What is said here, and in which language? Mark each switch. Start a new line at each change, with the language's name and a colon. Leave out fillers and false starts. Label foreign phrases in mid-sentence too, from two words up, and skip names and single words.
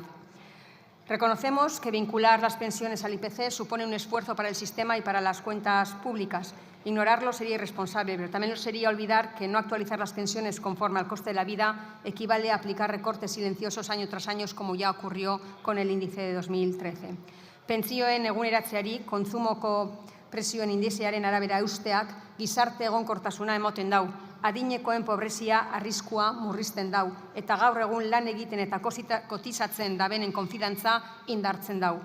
Spanish: Reconocemos que vincular las pensiones al IPC supone un esfuerzo para el sistema y para las cuentas públicas. Ignorarlo sería irresponsable, pero también lo sería olvidar que no actualizar las pensiones conforme al coste de la vida equivale a aplicar recortes silenciosos año tras año, como ya ocurrió con el índice de 2013.
Basque: Pentsioen eguneratzeari kontsumoko prezioen indizearen arabera eusteak gizarte egonkortasuna emoten dau. Adinekoen pobrezia arriskua murrizten dau eta gaur egun lan egiten eta kotizatzen dabenen konfidantza indartzen dau.